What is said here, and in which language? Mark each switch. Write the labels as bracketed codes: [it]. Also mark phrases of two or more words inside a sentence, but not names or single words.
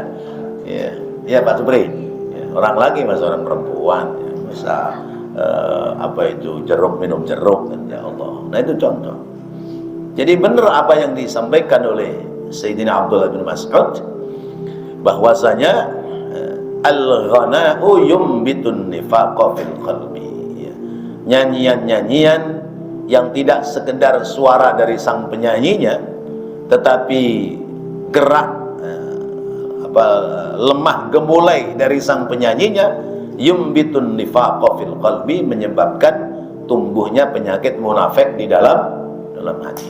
[id] Ya, ya Pak Supri. Ya, orang laki mas, orang perempuan, ya. Bisa minum jeruk, [ar] يا الله. [id] Nah itu contoh. Jadi benar apa yang disampaikan oleh Sayyidina Abdullah bin Mas'ud, bahwasanya [ar] الغناء ينبت النفاق في القلب, [id] ya. Nyanyian-nyanyian yang tidak sekedar suara dari sang penyanyinya, tetapi gerak lemah gemulai dari sang penyanyinya, [ar] ينبت النفاق في القلب, [id] menyebabkan tumbuhnya penyakit munafik di dalam hati.